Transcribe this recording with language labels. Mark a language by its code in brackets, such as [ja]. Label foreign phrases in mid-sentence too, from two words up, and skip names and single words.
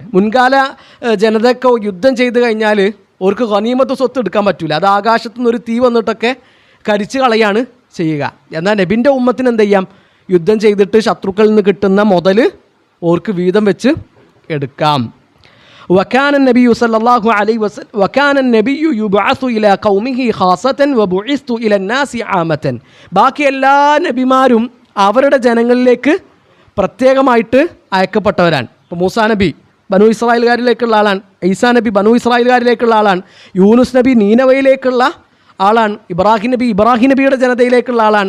[ml] മുൻകാല ജനതയൊക്കെ യുദ്ധം ചെയ്ത് കഴിഞ്ഞാൽ അവർക്ക് ഗനീമത്ത് സ്വത്ത് എടുക്കാൻ പറ്റില്ല, അത് ആകാശത്തു നിന്നൊരു തീ വന്നിട്ടൊക്കെ കരിച്ച് കളയാണ് ചെയ്യുക. എന്നാൽ നബിൻ്റെ ഉമ്മത്തിന് എന്ത് ചെയ്യാം, യുദ്ധം ചെയ്തിട്ട് ശത്രുക്കളിൽ നിന്ന് കിട്ടുന്ന മുതൽ ഓർക്ക് വീതം വെച്ച് എടുക്കാം. [ar] وكان النبي صلى الله عليه وسلم وكان النبي يبعث إلى قومه خاصة وبعثت إلى الناس عامة. [ml] ബാക്കി എല്ലാ നബിമാരും അവരുടെ ജനങ്ങളിലേക്ക് പ്രത്യേകമായിട്ട് അയക്കപ്പെട്ടവരാണ്. ഇപ്പോൾ മൂസാ നബി ബനു ഇസ്രായേൽകാരിലേക്കുള്ള ആളാണ്, ഈസാ നബി ബനു ഇസ്രായേൽകാരിലേക്കുള്ള ആളാണ്, യൂനുസ് നബി നീനവയിലേക്കുള്ള ആളാണ്, ഇബ്രാഹിം നബിയുടെ ജനതയിലേക്കുള്ള ആളാണ്.